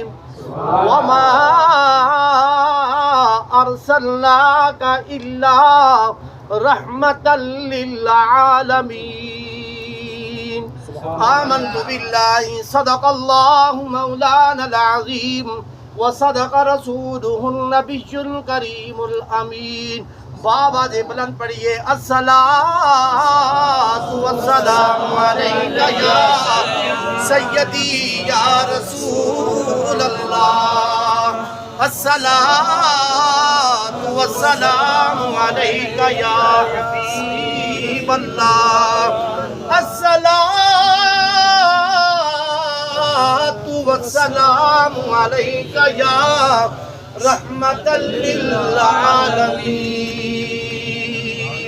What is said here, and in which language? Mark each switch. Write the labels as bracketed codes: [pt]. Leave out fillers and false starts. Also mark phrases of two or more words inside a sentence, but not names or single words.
[ar] وما أرسلناك إلا رحمة للعالمين. آمنت بالله صدق الله مولانا العظيم وصدق رسوله النبي الكريم الأمين. [pa] بابا دے بلند پڑھئے [ar] الصلاة والسلام علیکہ یا سیدی یا رسول اللہ. الصلاة والسلام علیکہ یا حبیب اللہ. الصلاة والسلام علیکہ یا رحمت للعالمین.